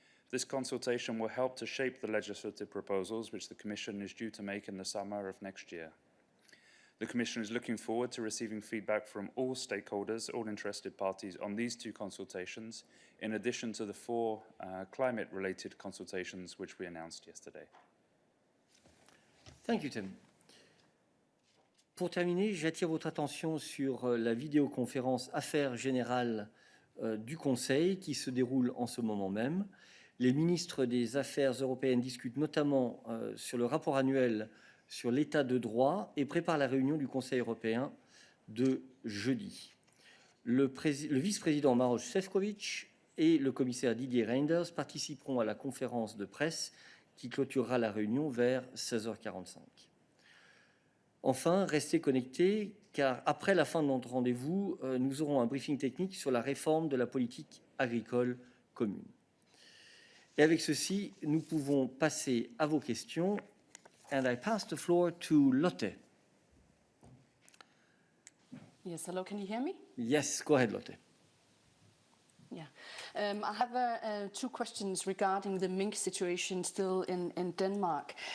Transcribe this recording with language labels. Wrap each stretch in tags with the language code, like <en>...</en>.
<en>This consultation will help to shape the legislative proposals which the Commission is due to make in the summer of next year. The Commission is looking forward to receiving feedback from all stakeholders, all interested parties on these 2 consultations, in addition to the 4 climate-related consultations which we announced yesterday. Thank you, Tim.</en> <fr>Pour terminer, j'attire votre attention sur la vidéoconférence Affaires générales du Conseil qui se déroule en ce moment même. Les ministres des Affaires européennes discutent notamment sur le rapport annuel sur l'état de droit et préparent la réunion du Conseil européen de jeudi. Le vice-président Maroš Šefčovič et le commissaire Didier Reynders participeront à la conférence de presse qui clôturera la réunion vers 16h45. Enfin, restez connectés, car après la fin de notre rendez-vous, nous aurons un briefing technique sur la réforme de la politique agricole commune. Et avec ceci, nous pouvons passer à vos questions.</fr> <en>And I pass the floor to Lotte. Yes, hello, can you hear me? Yes, go ahead, Lotte. Yeah. I have two questions regarding the mink situation still in Denmark.</en>